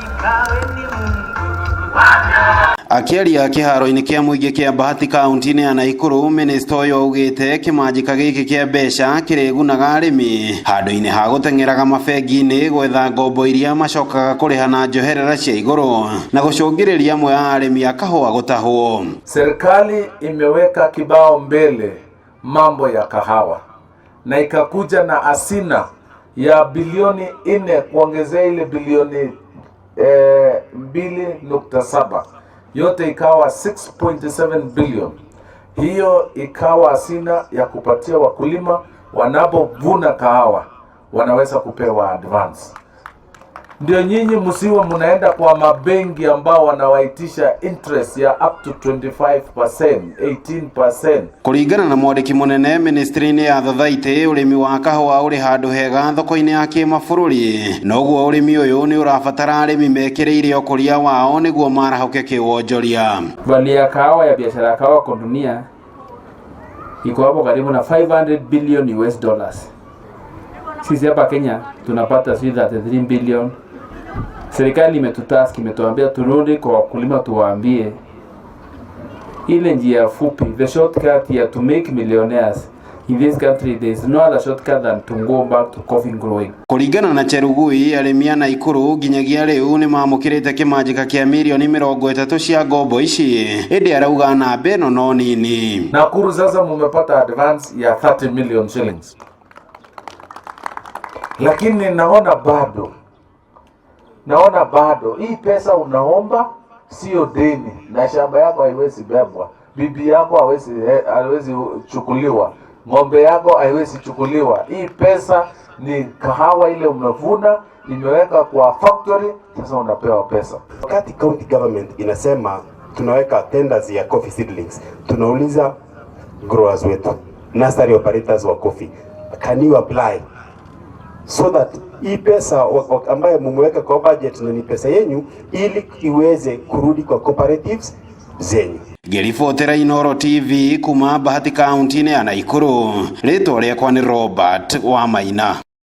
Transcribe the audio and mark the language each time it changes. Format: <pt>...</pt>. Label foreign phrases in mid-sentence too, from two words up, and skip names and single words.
<ki>Akiaria kiharo-ini kia muingi kia Bahati kaunti-ini ya Nakuru, minista uyu augite kimanjika giki kia mbeca kirigunaga arimi handu-ini ha guteng'eraga mabengi-ini gwetha ngombo iria macokaga kuriha na njoherera cia iguru na gucungiriria amwe a arimi a kahua gutahwo.</ki> <sw>Serikali imeweka kibao mbele mambo ya kahawa na ikakuja na asina ya bilioni 4 kuongezea ile bilioni 2.7, yote ikawa 6.7 billion. Hiyo ikawa asina ya kupatia wakulima wanapovuna kahawa wanaweza kupewa advance. Ndio nyinyi msiwe mnaenda kwa mabengi ambao wanawaitisha interest ya</sw> <en>up to</en> <sw>25%, 18%.</sw> <ki>Kuringana na mwandiki munene ministry-ini ya thathaiti, urimi wa kahua uri handu hega thoko-ini ya kimabũrũri, noguo urimi uyu ni urabatara arimi mekireire ukuria wao niguo marahoke kiwonjoria.</ki> <sw>Value ya kahawa ya biashara ya kahawa kwa dunia iko hapo karibu na 500 billion</sw> <en>US dollars.</en> <sw>Sisi hapa Kenya tunapata 33 billion. Serikali imetutask, imetuambia turudi kwa wakulima tuwaambie ile njia fupi,</sw> <en>the shortcut ya to make millionaires in this country. There is no other shortcut than to go back to coffee growing.</en> <ki>Kuringana na Cherugui, arimi a Nakuru nginyagia riu ni mamukirite kimanjika kia milioni 30 cia ngombo ici, indi arauga namba ino no nini.</ki> <sw>Nakuru sasa mumepata advance ya 30 million shillings. Lakini naona bado hii pesa unaomba sio deni, na shamba yako haiwezi bebwa, bibi yako haiwezi chukuliwa, ng'ombe yako haiwezi chukuliwa. Hii pesa ni kahawa ile umevuna, imeweka kwa factory, sasa unapewa pesa. Wakati county government inasema tunaweka tenders ya</sw> <en>coffee seedlings,</en> <sw>tunauliza growers wetu,</sw> <en>nursery operators</en> <sw>wa coffee,</sw> <en>can you apply so that</en> <sw>hii pesa ambayo mumeweka kwa budget na ni pesa yenyu ili iweze kurudi kwa cooperatives zenyu.</sw> <ki>Ngiribotera Inooro TV kuma Bahati kaunti-ini ya Nakuru, ritwa riakwa ni Robert Wamaina.</ki>